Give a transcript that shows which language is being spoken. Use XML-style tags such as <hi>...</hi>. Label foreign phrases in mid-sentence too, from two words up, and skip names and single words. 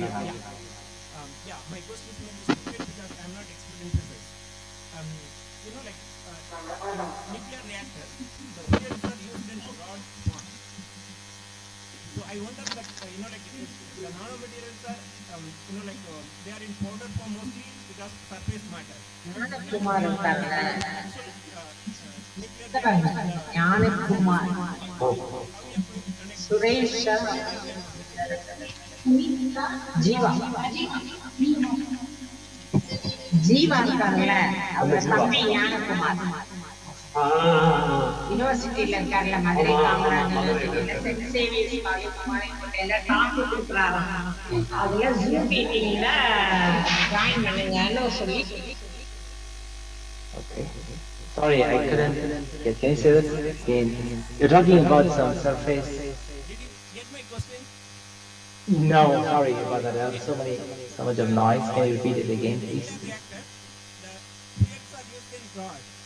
<en>Yeah, my question is stupid because I'm not expert in physics. In nuclear reactor, the fuels are used in broad form. So I wonder that, if the nanomaterials are, they are in powder form mostly because surface matters.</en> <kn>ಸುರೇಶ ಜೀವ ಜೀವ ಅಂತಾರಲ್ಲ ಅವ್ರ ತಂದೆ</kn> <ta>ஞானகுமார் யூனிவர்சிட்டியில இருக்கார்ல மதுரை காமராஜ் யூனிவர்சிட்டியில சென்ட் சேவியர்ஸ் பாளையங்கோட்டையில டாப் கொடுக்குறாராம். அதுல ஜூம் மீட்டிங்ல ஜாயின் பண்ணுங்கன்னு சொல்லி.</ta> <en>Okay. Sorry, I couldn't. Can you say that again? You're talking about some surface. Did you get my question? No, sorry about that. There was so much of noise. Can you repeat it again, please? Reactor, the fuels are used in rod.</en>